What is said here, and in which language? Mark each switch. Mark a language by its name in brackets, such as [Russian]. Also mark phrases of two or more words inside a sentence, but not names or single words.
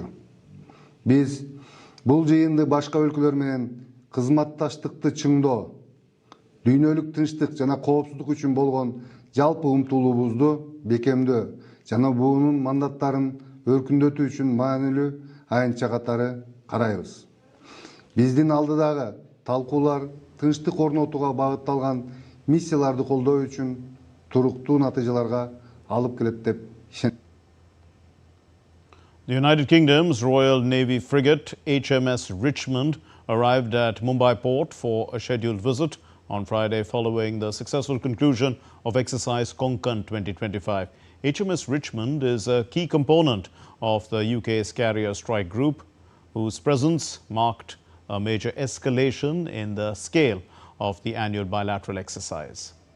[Kyrgyz] Биз бул жыйынды башка өлкөлөр менен кызматташтыкты чыңдоо, дүйнөлүк тынчтык жана коопсуздук үчүн болгон жалпы умтулуубузду бекемдөө жана буунун мандаттарын өркүндөтүү үчүн маанилүү аянтча катары карайбыз. Биздин алдыдагы талкуулар тынчтык орнотууга багытталган миссияларды колдоо үчүн туруктуу натыйжаларга алып келет деп ишенем. [English] The United Kingdom's Royal Navy frigate HMS Richmond arrived at Mumbai port for a scheduled visit on Friday following the successful conclusion of exercise Konkan 2025. HMS Richmond is a key component of the UK's carrier strike group, whose presence marked a major escalation in the scale of the annual bilateral exercise.